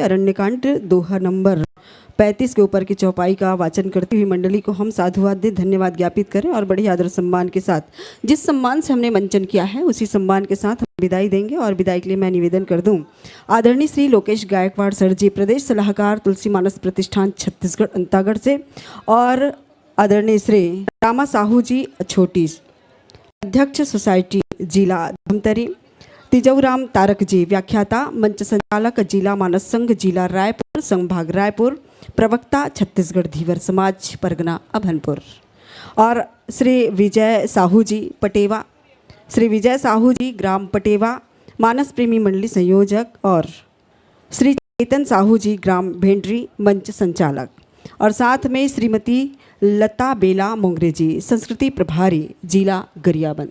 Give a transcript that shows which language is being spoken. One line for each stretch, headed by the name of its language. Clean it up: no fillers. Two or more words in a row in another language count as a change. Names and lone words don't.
Hindi: अरण्यकांड दोहा नंबर 35 के ऊपर की चौपाई का वाचन करती हुई मंडली को हम साधुवाद दे धन्यवाद ज्ञापित करें और बड़े आदर सम्मान के साथ जिस सम्मान से हमने मंचन किया है उसी सम्मान के साथ हम विदाई देंगे। और विदाई के लिए मैं निवेदन कर दूं आदरणीय श्री लोकेश गायकवाड़ सर जी प्रदेश सलाहकार तुलसी मानस प्रतिष्ठान छत्तीसगढ़ अंतागढ़ से और आदरणीय श्री रामा साहू जी छोटी अध्यक्ष सोसाइटी जिला धमतरी तिजौराम तारक जी व्याख्याता मंच संचालक जिला मानस संघ जिला रायपुर संभाग रायपुर प्रवक्ता छत्तीसगढ़ धीवर समाज परगना अभनपुर और श्री विजय साहू जी पटेवा श्री विजय साहू जी ग्राम पटेवा मानस प्रेमी मंडली संयोजक और श्री चेतन साहू जी ग्राम भेंडरी मंच संचालक और साथ में श्रीमती लता बेला मोंगरे जी संस्कृति प्रभारी जिला गरियाबंद।